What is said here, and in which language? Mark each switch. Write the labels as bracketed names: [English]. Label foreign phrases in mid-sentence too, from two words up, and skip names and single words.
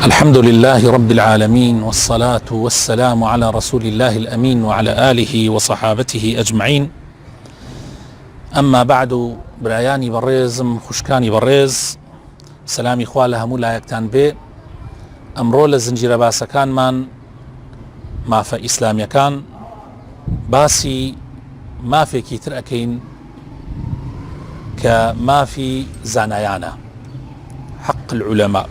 [Arabic] الحمد لله رب العالمين، والصلاة والسلام على رسول الله الأمين وعلى آله وصحابته أجمعين. أما بعد، [Central Kurdish] برایانی بەڕێزم، خوشکانی بەڕێز، سلامی خوا لە هەموو لایەکتان بێ. ئەمڕۆ لە زنجیرە باسەکانمان مافە ئیسلامیەکان باسی مافێکی تر ئەکەین کە مافی زانایانە، [Arabic] حق العولەما.